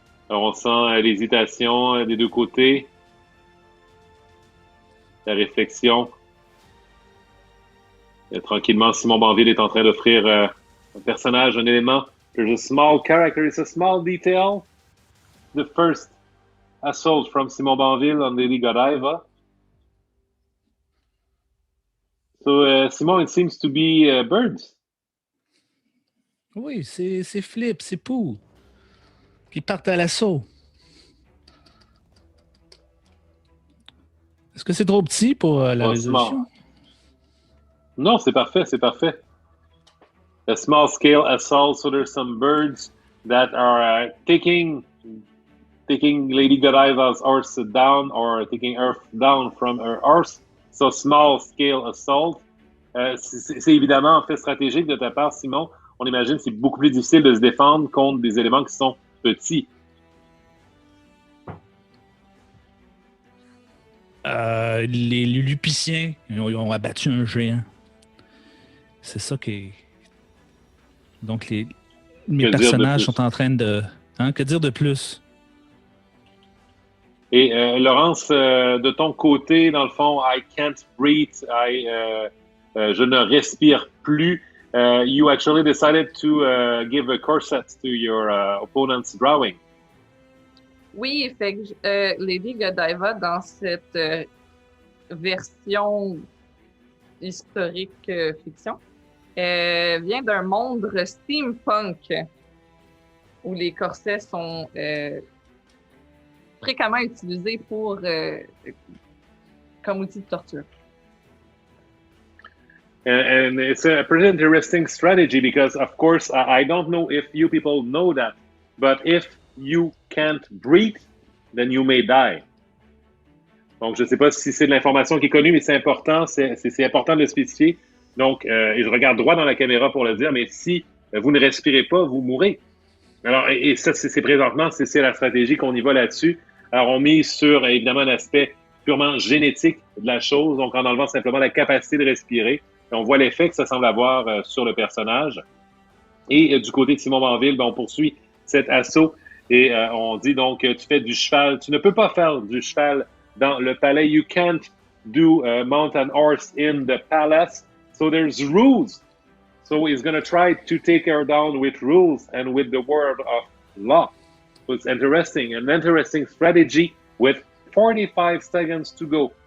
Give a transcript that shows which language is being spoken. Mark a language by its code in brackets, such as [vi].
[fr] Alors on sent l'hésitation des deux côtés, la réflexion. Et tranquillement, Simon Bainville est en train d'offrir un personnage, un élément. [en] There's a small character, it's a small detail. The first assault from Simon Bainville on Lady Godiva. So, Simon, it seems to be birds. [fr] Oui, c'est Flip, c'est Pooh. Qui partent à l'assaut. Est-ce que c'est trop petit pour la résolution? Non, c'est parfait, c'est parfait. [en] a small-scale assault. So there's some birds that are taking Lady Godiva's horse down or taking Earth down from her horse. So small-scale assault. [fr] C'est évidemment en fait stratégique de ta part, Simon. On imagine que c'est beaucoup plus difficile de se défendre contre des éléments qui sont petits. Les Lilliputiens ont abattu un géant. C'est ça qui est... Donc, mes personnages sont en train de... Hein, que dire de plus? Et Laurence, de ton côté, dans le fond, [en] I can't breathe, [fr] je ne respire plus. [en] You actually decided to give a corset to your opponent's drawing. [fr] Oui, fait que Lady Godiva, dans cette version historique fiction, vient d'un monde steampunk où les corsets sont fréquemment utilisés comme outil de torture. [en] And it's a pretty interesting strategy because, of course, I don't know if you people know that, but if you can't breathe, then you may die. [fr] Donc, je ne sais pas si c'est de l'information qui est connue, mais c'est important, c'est important de le spécifier. Donc, et je regarde droit dans la caméra pour le dire, mais si vous ne respirez pas, vous mourrez. Alors, et ça, c'est présentement, c'est la stratégie qu'on y va là-dessus. Alors, on mise sur, évidemment, l'aspect purement génétique de la chose, donc en enlevant simplement la capacité de respirer. Et on voit l'effet que ça semble avoir sur le personnage. Et du côté de Simon Bainville, ben, on poursuit cet assaut et on dit donc tu fais du cheval. Tu ne peux pas faire du cheval dans le palais. [en] You can't do mount an horse in the palace. So there's rules. So he's going to try to take her down with rules and with the word of law. So it's interesting. An interesting strategy with 45 seconds to go.